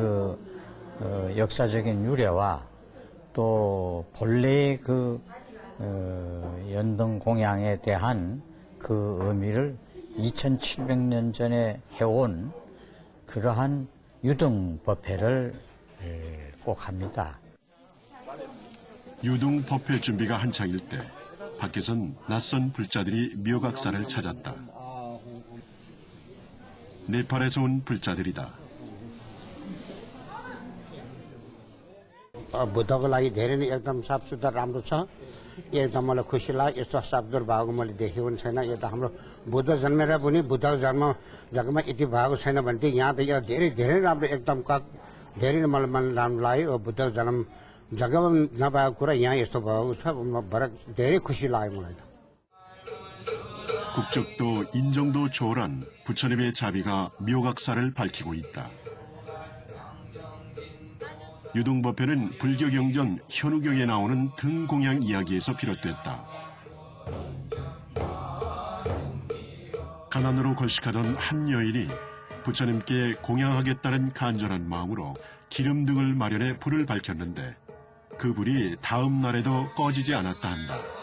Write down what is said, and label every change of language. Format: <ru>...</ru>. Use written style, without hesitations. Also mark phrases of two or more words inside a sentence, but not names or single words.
<ko>역사적인 유래와 또 본래의 연등 공양에 대한 그 의미를 2700년 전에 해온 그러한 유등법회를 꼭 합니다. 유등법회 준비가 한창일 때 밖에선 낯선 불자들이 묘각사를 찾았다. 네팔에서 온 불자들이다.</ko> <ne>बुद्धको लागि धेरै नै एकदम साफ सुथरा राम्रो छ। एकदम मलाई खुसी लाग्यो। यस्तो शब्दहरू भएको मैले देखेको पनि छैन। यो त हाम्रो बुद्ध जन्मेर पनि बुद्धको जग्गामा यति भएको छैन भने चाहिँ यहाँ त यो धेरै धेरै राम्रो एकदम धेरै मलाई मन राम्रो लाग्यो। बुद्धको जन्म जग्गामा नभएको कुरा यहाँ यस्तो भएको छ। धेरै खुसी लाग्यो मलाई त।</ne> <ko>국적도 인정도 초월한 부처님의 자비가 묘각사를 밝히고 있다. 유등법회는 불교 경전 현우경에 나오는 등공양 이야기에서 비롯됐다. 가난으로 걸식하던 한 여인이 부처님께 공양하겠다는 간절한 마음으로 기름 등을 마련해 불을 밝혔는데 그 불이 다음 날에도 꺼지지 않았다 한다.</ko>